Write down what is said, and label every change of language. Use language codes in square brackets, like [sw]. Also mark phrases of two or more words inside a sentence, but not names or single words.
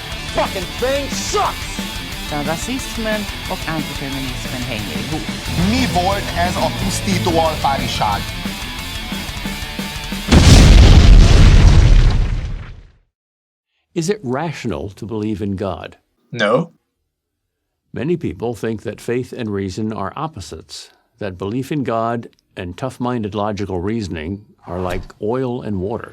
[en] fucking thing sucks! [sv] Där rasismen och antifeminismen hänger ihop. [hu] Mi volt ez a pusztító alfáriság? [en] Is it rational to believe in God? No. Many people think that faith and reason are opposites, that belief in God and tough-minded logical reasoning are like oil and water.